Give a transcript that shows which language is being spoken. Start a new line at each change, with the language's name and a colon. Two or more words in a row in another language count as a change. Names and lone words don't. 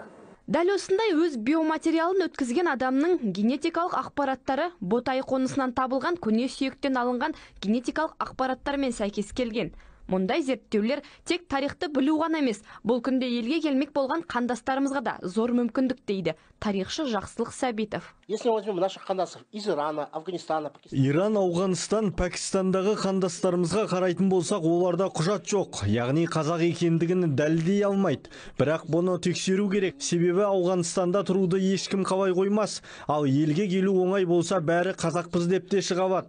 Kazakh: Дәл осындай өз биоматериалын өткізген адамның генетикалық ақпараттары ботай қонысынан табылған көне сүйектен алынған генетикалық ақпараттармен сәйкес келген. Мұндай зерттеулер тек тарихты білу ғана емес, бұл күнде елге келмек болған қандастарымызға да зор мүмкіндік дейді тарихшы Жақсылық Сәбитов.
Russian: Если возьмем наших қандастар из Ирана, Афганистана,
Kazakh: Иран, Ауғанстан, Пәкістандағы қандастарымызға қарайтын болсақ, оларда құжат жоқ, яғни қазақ екендігін дәлелдей алмайды. Бірақ бұны тексеру керек, себебі Ауғанстанда тұруды ешкім қалай қоймас, ал елге келу оңай болса, бәрі қазақпыз деп те шығабат.